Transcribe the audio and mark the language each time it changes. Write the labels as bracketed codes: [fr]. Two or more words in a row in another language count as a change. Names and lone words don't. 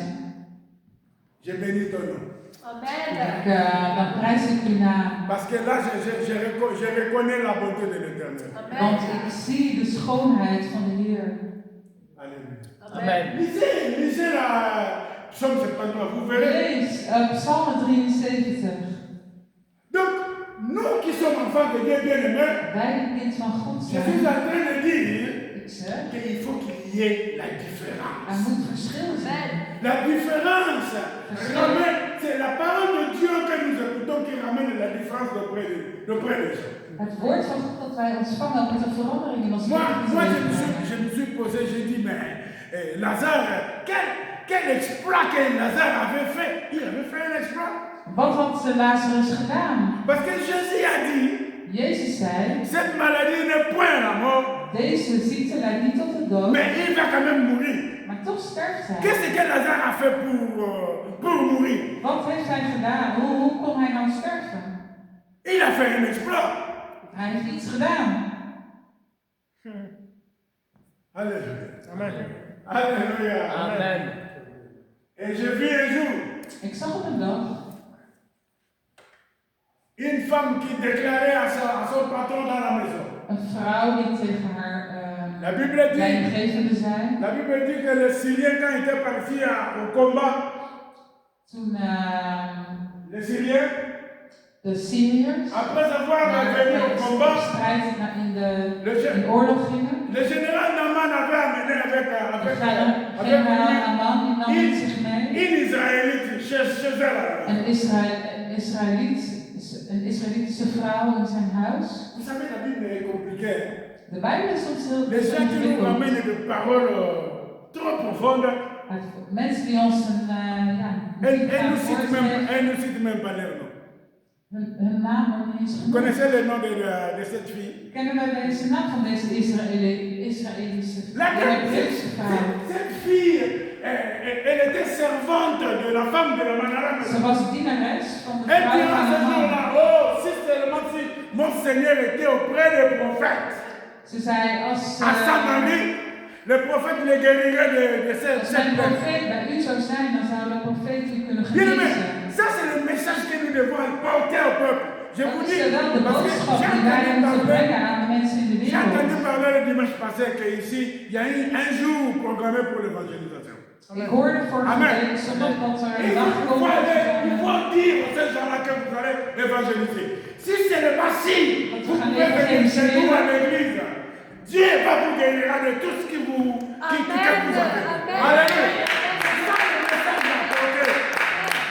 [fr] je bénis ton nom. Amen. [nl] dan prijs ik uw naam. [fr] Parce que là, je reconnais la bonté de l'Éternel. [nl] Want Amen. ik zie de schoonheid van de Heer. [fr] Alléluia. Lisez la Psaume 73, vous verrez. [nl] Lees Psalm 73. [fr] Donc, nous qui sommes enfants de Dieu bien-aimés, [nl] Wij die kind van God [fr] je suis [nl] zijn. [fr] en train de dire [nl] Ik zeg, [fr] qu'il faut qu'il y ait la [nl] er [fr] différence. [nl] moet verschil zijn. [fr] La différence ramène, c'est la parole de Dieu que nous écoutons qui ramène la différence auprès des gens. [nl] Het woord van God dat wij ontvangen moet een verandering in ons [fr] Moi, [nl] leven [fr] je me suis posé, j'ai dit, mais Lazare, quel exploit que Lazare avait fait? Il avait fait un exploit. [nl] Wat had Lazarus gedaan? [fr] Parce que Jésus a dit, [nl] Jezus zei, [fr] cette maladie n'est point la mort, [nl] deze ziekte leidt niet tot de dood, [fr] mais il va quand même mourir. [nl] maar toch sterft hij. [fr] Qu'est-ce que Lazare a fait pour mourir? [nl] Wat heeft hij gedaan? Hoe kon hij nou sterven? [fr] Il a fait un exploit. [nl] Hij heeft iets gedaan. [fr] Alléluia. Amen. Alléluia. Amen. Et je vis un jour [nl] Ik zag op een dag [fr] une femme qui déclarait à son patron dans la maison. [nl] een vrouw die tegen haar [fr] La Bible dit, [nl] leidinggevende zei, [fr] la Bible dit que les Syriens, quand ils étaient partis au combat, [nl] toen [fr] les Syriens, [nl] de Syriërs [fr] après avoir venu au [nl] op [fr] combat, [nl] strijd in de oorlog gingen, [fr] le général Naaman avait amené avec [nl] generaal Aman die nam met zich mee. [fr] une Israélite chez elle. [nl] Een Israëlitische vrouw in zijn huis. [fr] Vous savez, la Bible est compliquée. [nl] De Bijbel is soms heel [fr] Les gens qui nous [nl] ingewikkeld. [fr] ramènent des paroles trop profondes, [nl] Mensen die ons een [fr] elles [nl] diepgaand [fr] ne [nl] woord geven, [fr] nous citent même pas leur nom. [nl] hun naam wordt niet eens [fr] Vous [nl] genoemd. [fr] connaissez le nom de cette fille? [nl] Kennen wij deze naam van deze Israëlische Hebreeuwse vrouw? [fr] Cette fille, elle était servante de la femme de la Manara. [nl] Ze was dienares van de [fr] Elle [nl] vrouw [fr] dira [nl] van [fr] ce [nl] de man. [fr] jour-là, oh, si seulement si mon Seigneur était auprès des prophètes. [nl] Ze zei, als [fr] À Samarie, le prophète les guérirait de [nl] als [fr] cette [nl] zijn [fr] plaie. [nl] profeet bij u zou zijn, dan zou de profeet u kunnen [fr] Bien aimé, [nl] genezen. [fr] ça c'est le message que nous devons porter au peuple. Je [nl] Dat [fr] vous [nl] is [fr] dis, [nl] wel de [fr] parce que [nl] boodschap [fr] j'ai [nl] die wij [fr] entendu [nl] moeten [fr] parler, [nl] brengen aan de mensen in de [fr] j'ai entendu [nl] wereld. [fr] parler le dimanche passé qu'ici, il y a eu un jour programmé pour l'évangélisation. [nl] Ik hoorde vorige Amen. week zondag dat er [fr] Et [nl] een dag [fr] il [nl] komt. [fr] faut dire à ces gens-là que vous allez évangéliser. Si c'est le passé, vous [nl] gaan [fr] pouvez venir chez [nl] evangeliseren. [fr] nous à l'église. Dieu va vous guérir de tout ce qui vous Amen. vous avez. Amen. Alléluia. C'est ça le message d'apporter.